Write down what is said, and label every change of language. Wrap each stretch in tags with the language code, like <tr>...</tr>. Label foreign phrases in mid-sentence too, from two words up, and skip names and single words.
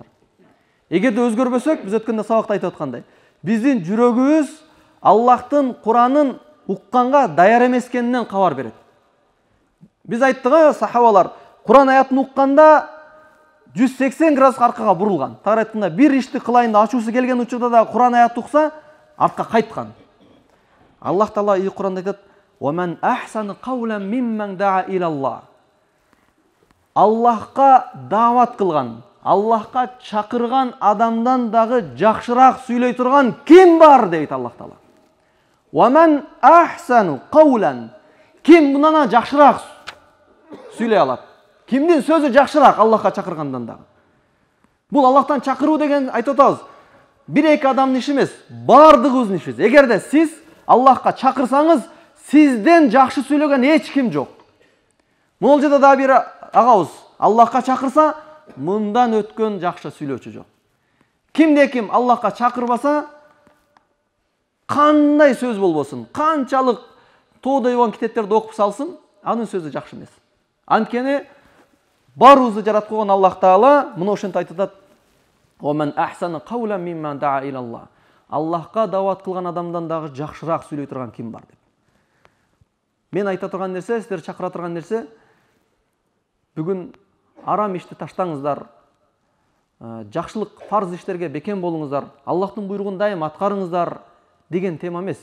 <ky>Эгерде өзгөрбөсөк, биз өткөндө сабакта айтып аткандай, биздин жүрөгүбүз Аллахтын Куранын укканга даяр эмес экенинен кабар берет. Биз айттык, сахабалар Куран аятын укканда 180 градус аркага бурулган. Тагыраак айтканда, бир ишти кылайын да ачуусу келген учурда да Куран аятты укса, артка кайткан. Аллах Таала Куранда айтат:</ky> <ar>"ومن أحسن قولا ممن دعا إلى الله."</ar> <ky>Аллахка даават кылган, Аллахка чакырган адамдан дагы жакшыраак сүйлөй турган ким бар дейт Аллах Таала.</ky> <ar>"ومن أحسن قولا."</ar> <ky>Ким мындан жакшыраак сүйлөй алат? Кимдин сөзү жакшыраак Аллахка чакыргандан дагы? Бул Аллахтан чакыруу деген айтып атабыз. Бир-эки адамдын иши эмес, бардыгыбыздын ишибиз. Эгерде сиз Аллахка чакырсаңыз, сизден жакшы сүйлөгөн эч ким жок. Могул жерде дагы бир агабыз Аллахка чакырса, мындан өткөн жакшы сүйлөөчү жок. Кимде ким Аллахка чакырбаса, кандай сөз болбосун, канчалык тоодой болгон китептерди окуп салсын, анын сөзү жакшы эмес. Анткени баарыбызды жараткан койгон Аллах Таала мына ошентип айтат:</ky> <ar>"ومن أحسن قولا ممن دعا إلى الله."</ar> <ky>Аллахка даават кылган адамдан дагы жакшыраак сүйлөй турган ким бар деп. Мен айта турган нерсе, сиздер чакыра турган нерсе, бүгүн арам ишти таштаңыздар, жакшылык фарз иштерге бекем болуңуздар, Аллахтын буйругун дайым аткарыңыздар деген тема эмес.</ky>